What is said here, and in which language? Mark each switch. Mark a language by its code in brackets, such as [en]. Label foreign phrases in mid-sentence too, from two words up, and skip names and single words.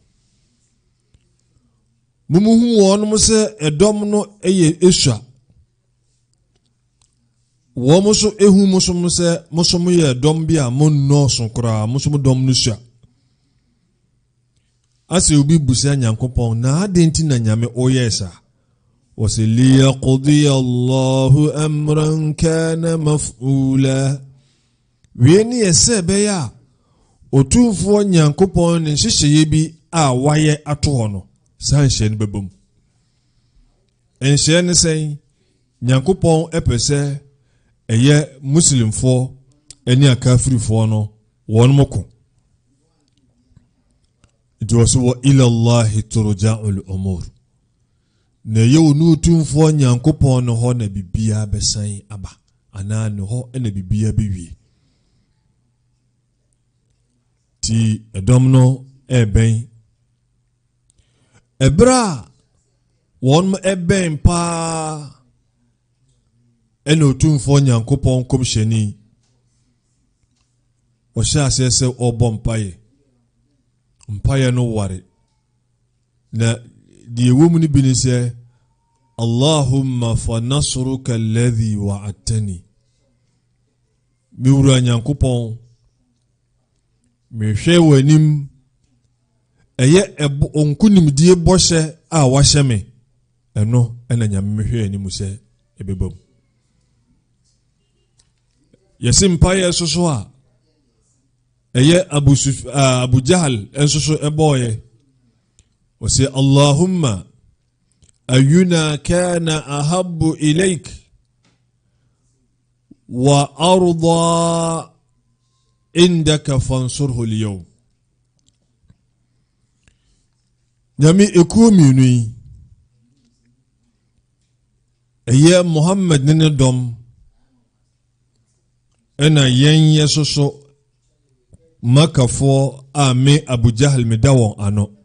[ak] mumuhu wɔnom sɛ ɛdɔm no ɛyɛ esua wɔn mo so ehu mo so mo sɛ mo so mo yɛ dɔm bi a mo nnɔɔso koraa mo so mo dɔm no sua asɛ obi busa Nyankopɔn na ade nti na nyame ɔyɛ saa wɔsɛ [ar] ليقضي الله أمرا كان مفعولا [ak] wie ne yɛ sɛ ɛbɛyɛ a otumfoɔ Nyankopɔn ne nhyehyɛeɛ bi a wayɛ ato hɔ no saa nhyɛ no bɛbom nhyɛ ne sɛn Nyankopɔn ɛpɛ sɛ ɛyɛ muslimfoɔ ɛne akafirifoɔ no wɔn mo ko nti wɔ so wɔ [ar] إلى الله ترجع الأمور [ak] na ɛyɛ wo ne otumfoɔ Nyankopɔn no hɔ na bibia bɛsan aba anaa ne hɔ ɛna bibia bɛwie ti ɛdɔm no ɛbɛn ɛberɛ a wɔn mo ɛbɛn paa ɛna otumfoɔ Nyankopɔn kɔmhyɛni ɔhyɛ aseɛ sɛ ɔbɔ mpaeɛ no ware na deɛ ɛwɔ mu no bi ne sɛ [ar] اللهم فنصرك الذي وعدتني [ak] miwura Nyankopɔn mehwɛ w'anim ɛyɛ onkunimdie bɔhyɛ a wahyɛ me ɛno ɛna nyame mehwɛ anim sɛ ɛbɛbam yɛsi mpaeɛ soso a ɛyɛ Abu Jahal ensoso ɛbɔɔyɛ wɔsɛ [ar] اللهم أينا كان أحب إليك وأرضى عندك فانصره اليوم [ak] nyame ekuo mienu yi ɛyɛ Muhammad ne dɔm ɛna yɛn yɛ soso makafoɔ a me Abu Jahal me da wɔn ano